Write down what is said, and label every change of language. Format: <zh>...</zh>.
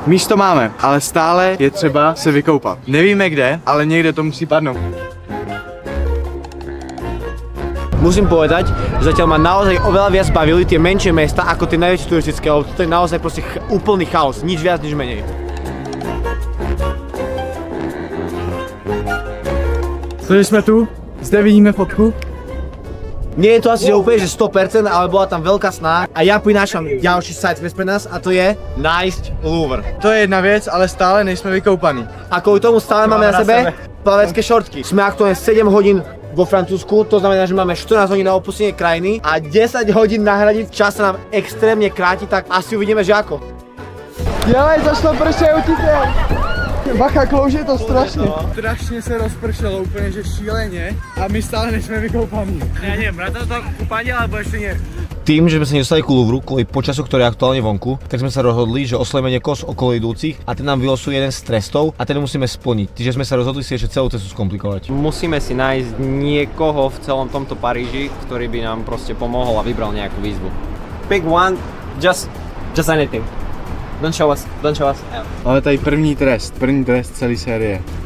<cs>Místo máme, ale stále je třeba se vykoupat. Nevíme kde, ale někde to musí padnout.</cs> <sk>Musím povedať, že zatiaľ ma naozaj oveľa viac bavili tie menšie mesta ako tie najväčšie turistické, lebo to je naozaj proste úplný chaos, nič viac, nič menej.</sk> <cs>Takže jsme tu, zde vidíme fotku.</cs> <sk>Nie je to asi že úplne, že 100%, ale bola tam veľká snaha a ja prinášam ďalší side quest pre nás a to je nájsť Louvre.</sk> <cs>To je jedna věc, ale stále nejsme vykoupaní.</cs> <sk>A kvôli tomu stále máme na sebe plavecké šortky. Sme aktuálne 7 hodín vo Francúzsku, to znamená, že máme 14 hodín na opustenie krajiny a 10 hodín na hranici, čas sa nám extrémne kráti, tak asi uvidíme, že ako.</sk> <cs>Dělej, zašlo prše, utitel! Bacha, klouže to strašně. Strašně se rozpršelo, úplně že šíleně a my stále nejsme vykoupaní.</cs> <sk>Ja neviem, ráta to kúpanie alebo ešte nie? Tým, že sme sa nedostali ku Louvru kvôli počasu, ktoré je aktuálne vonku, tak sme sa rozhodli, že oslovíme niekoho z okolo idúcich a ten nám vylosuje jeden z trestov a ten musíme splniť. Čiže sme sa rozhodli si ešte celú cestu skomplikovať. Musíme si nájsť niekoho v celom tomto Paríži, ktorý by nám proste pomohol a vybral nejakú výzvu.</sk> <en>Pick one, just anything. Don't show us.</en> <cs>Ale tady první trest celé série.</cs>